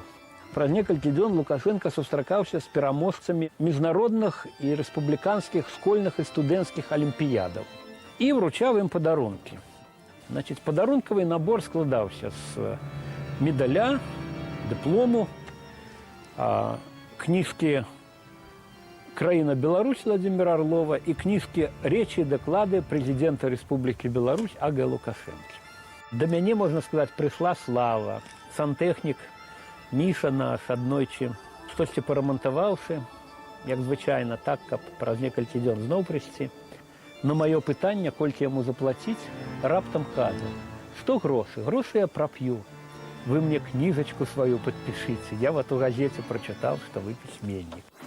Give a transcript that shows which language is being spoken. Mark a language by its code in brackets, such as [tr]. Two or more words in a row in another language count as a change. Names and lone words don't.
[be] Праз некалькі дзён Лукашенко сустракаўся з пераможцамі міжнародных і рэспубліканскіх школьных і студэнцкіх алімпіядаў і вручаў ім падарункі. Значит, падарункавы набор складаўся з медаля, дыплому, кніжкі «Краіна Беларусь» Владимира Орлова [ru] и книжки [be] «Речи и доклады президента Республики Беларусь А.Г. Лукашенко». До мяне, [ru] можно сказать, пришла слава. [be] Сантехник Миша наш аднойчы штосьці парамантаваўшы, як звычайна, так, каб праз некалькі дзён зноў прыйсці. На маё пытанне, колькі яму заплаціць, раптам кажа: «Што грошы? Грошы я прап'ю. Вы мне кніжачку сваю падпішыце. Я вот у газеце прачытаў, што вы пісьменнік».